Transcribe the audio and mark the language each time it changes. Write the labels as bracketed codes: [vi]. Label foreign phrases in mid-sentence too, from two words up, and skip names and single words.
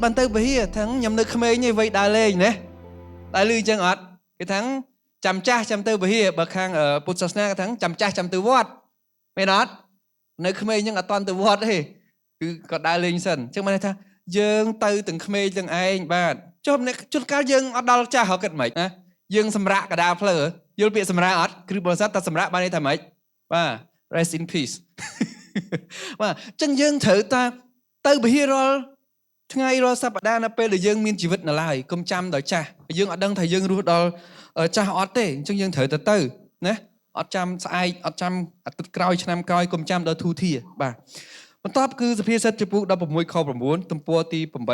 [km] បានទៅពហិយថាខ្ញុំនៅក្មេងឯងវ័យដើរលេងណាតែលឺអញ្ចឹងអត់គេថាចាំចាស់ចាំទៅពហិយបើខាងពុទ្ធសាសនាគេថាចាំចាស់ចាំទៅវត្តមែនអត់នៅ ក្មេងអញ្ចឹងអត់តាន់ទៅវត្តទេគឺគាត់ដើរលេងសិនអញ្ចឹងបានថាយើងទៅទាំងក្មេងទាំងឯងបាទចុះជួនកាលយើងអត់ដល់ ចាស់ហៅគិតមិនណាយើងសម្រាកកដាលផ្លូវយល់ពាក្យសម្រាកអត់គ្រូបរិស័ទតែសម្រាកបានន័យថាម៉េចបាទ [en] rest in peace [km] បាទអញ្ចឹងយើងត្រូវតែទៅពហិរាល់ថ្ងៃរាល់សប្តាហ៍នៅពេលដែលយើងមានជីវិតនៅឡើយកុំចាំដល់ចាស់យើងអត់ដឹងថាយើងរស់ដល់ចាស់អត់ទេអញ្ចឹងយើងត្រូវទៅណាអត់ចាំស្អែកអត់ចាំអាទិត្យក្រោយឆ្នាំក្រោយកុំចាំដល់ធូធាបាទបន្ទាប់គឺសុភាសិតចំពោះ16ខ9ទំព័រទី